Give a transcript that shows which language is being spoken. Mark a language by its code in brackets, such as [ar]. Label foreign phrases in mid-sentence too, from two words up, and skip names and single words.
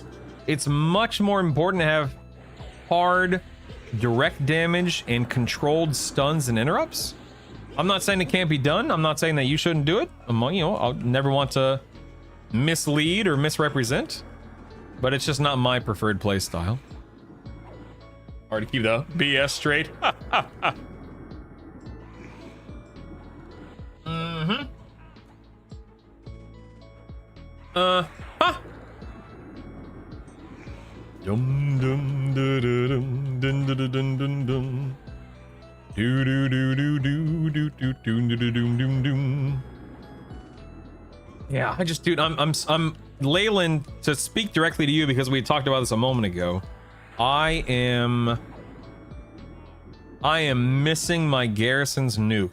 [en] It's much more important to have hard, direct damage and controlled stuns and interrupts. I'm not saying it can't be done. I'm not saying that you shouldn't do it. I'll never want to mislead or misrepresent, but it's just not my preferred play style. Hard to keep the BS straight. Dum dum da da dum dun dun dun dun dun dum. Do do do do do do do do do dum dum dum. Yeah, dude, I'm Leyland, to speak directly to you because we talked about this a moment ago. I am missing my Garrison's nuke.